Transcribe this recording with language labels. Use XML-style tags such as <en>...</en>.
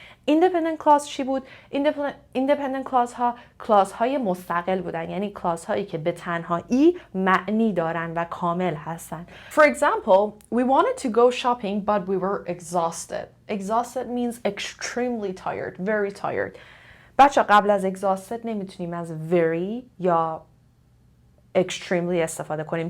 <fa>independent clause چی بود؟ independent clause ها clause های مستقل بودن، یعنی clause هایی که به تنهایی معنی دارن و کامل هستن.</fa> <en>For example, we wanted to go shopping but we were exhausted. Exhausted means extremely tired, very tired.</en> <fa>بچه قبل از exhausted نمیتونیم از very یا extremely استفاده کنیم.</fa>